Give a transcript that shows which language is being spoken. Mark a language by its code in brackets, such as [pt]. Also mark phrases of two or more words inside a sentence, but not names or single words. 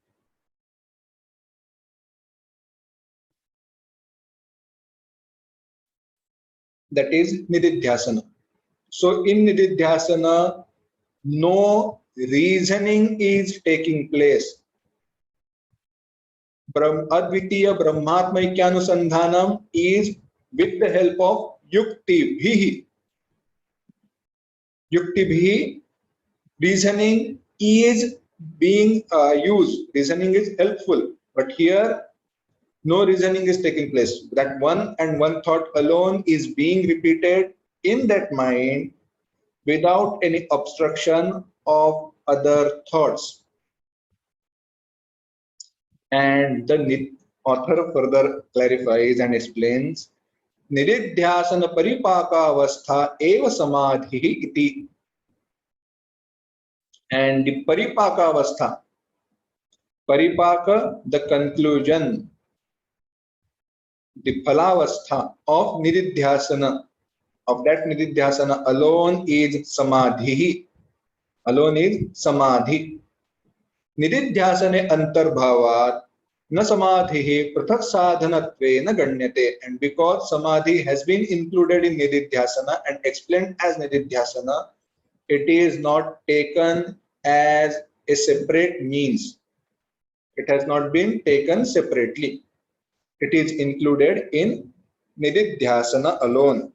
[en] That is nididhyasana. So in nididhyasana, no reasoning is taking place. [sa] Advitiya Brahmatmaikyanusandhanam [en] is with the help of [sa] yukti bhihi. Yukti bhihi, [en] reasoning is being used. Reasoning is helpful, but here no reasoning is taking place. That one and one thought alone is being repeated in that mind without any obstruction of other thoughts. And the author further clarifies and explains, [sa] nididhyasana paripaka avastha eva samadhi iti. [en] And the [sa] paripaka avastha, [en] paripaka, the conclusion, the phalavastha of nididhyasana, of that nididhyasana alone is samadhi. Alone is samadhi. [sa] Nididhyasane antarbhavat na samadhi prathak sadhanatve na ganyate. [en] And because samadhi has been included in nididhyasana and explained as nididhyasana, it is not taken as a separate means. It has not been taken separately. It is included in nididhyasana alone.